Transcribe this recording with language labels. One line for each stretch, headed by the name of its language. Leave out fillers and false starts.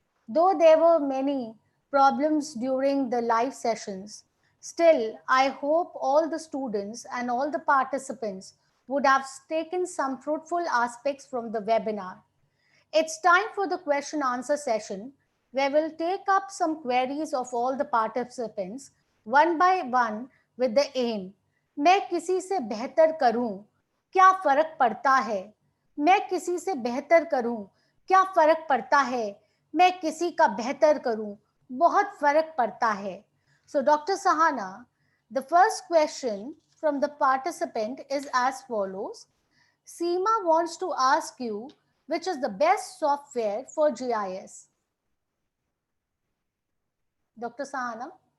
English: Though there were many problems during the live sessions, still I hope all the students and all the participants would have taken some fruitful aspects from the webinar. It's time for the question answer session where we'll take up some queries of all the participants one by one with the aim.
Hindi: मैं किसी से बेहतर करूं, क्या फर्क पड़ता है? मैं किसी से बेहतर करूं, क्या फर्क पड़ता है? मैं किसी का बेहतर करूं, बहुत फर्क पड़ता है.
English: So Dr. Sahana, the first question from the participant is as follows. Seema wants to ask you which is the best software for GIS. Dr. Sahana?